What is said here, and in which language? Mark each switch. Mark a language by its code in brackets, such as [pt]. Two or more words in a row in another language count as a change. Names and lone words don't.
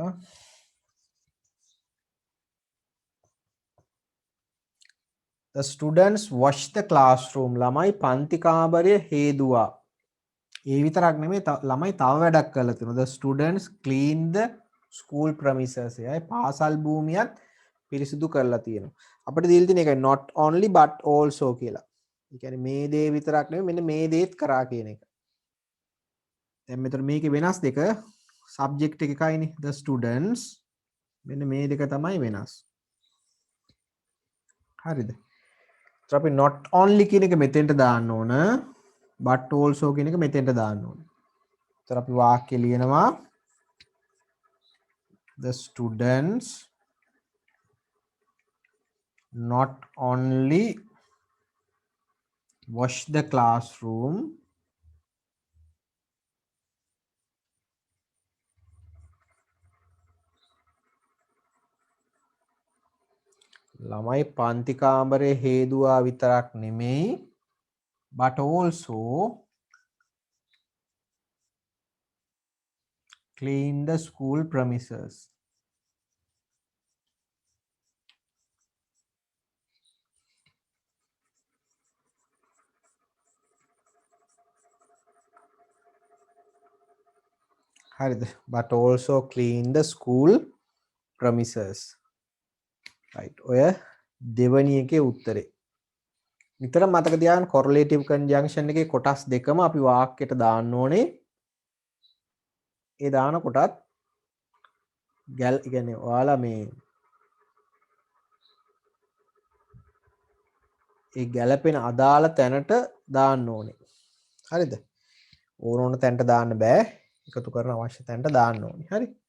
[en] the students wash the classroom [si] ළමයි පන්ති කාමරය හේදුවා ඒ විතරක් නෙමෙයි ළමයි තව වැඩක් කරලා තියෙනවා [en] the students clean the school premises [si] එයි පාසල් භූමියත් පිරිසිදු කරලා තියෙනවා අපිට දීලා තියෙන එකයි [en] not only but also [si] කියලා. ඒ කියන්නේ මේ දේ විතරක් නෙමෙයි මෙන්න මේ දේත් කරා කියන එක. දැන් මෙතන මේකේ වෙනස් දෙක subject එක එකයිනේ [en] the students [si] මෙන්න මේ දෙක තමයි වෙනස්. හරිද? ඒත් අපි [en] not only [si] කියන එක මෙතෙන්ට දාන්න ඕන [en] but also [si] කියන එක මෙතෙන්ට දාන්න ඕන. ඒත් අපි වාක්‍ය ලියනවා [en] the students not only wash the classroom [si] ළමයි පන්ති කාමරය හේදුවා විතරක් නෙමෙයි [en] but also clean the school premises [si] හරිද [en] but also clean the school premises right [si] ඔය දෙවැනි එකේ උත්තරේ විතර මතක තියාගන්න [en] correlative conjunction [si] එකේ කොටස් දෙකම අපි වාක්‍යයට දාන්න ඕනේ ඒ දාන කොටත් කියන්නේ ඔයාලා මේ ඒ ගැළපෙන අදාළ තැනට දාන්න ඕනේ හරිද ඕන තැනට දාන්න බෑ එකතු කරන අවශ්‍ය තැනට දාන්න ඕනේ හරි